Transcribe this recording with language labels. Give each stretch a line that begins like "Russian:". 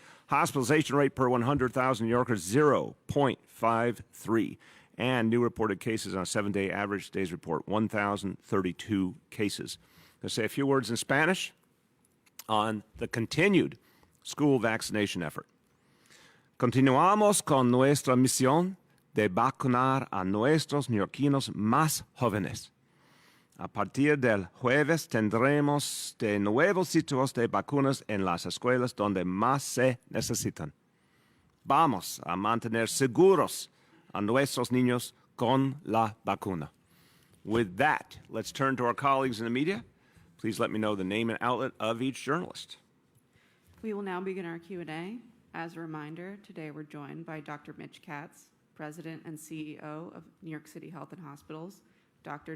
English: Hospitalization rate per 100,000 New Yorkers, 0.53. And new reported cases on a 7-day average. Today's report, 1,032 cases. Let's say a few words in Spanish on the continued school vaccination effort.
Spanish: Continuamos con nuestra misión de vacunar a nuestros neoyorquinos más jóvenes. A partir del jueves tendremos de nuevos sitios de vacunas en las escuelas donde más se necesitan. Vamos a mantener seguros a nuestros niños con la vacuna.
English: With that, let's turn to our colleagues in the media. Please let me know the name and outlet of each journalist. We will now begin our Q&A. As a reminder, today we're joined by Dr. Mitch Katz, President and CEO of New York City Health and Hospitals, Dr.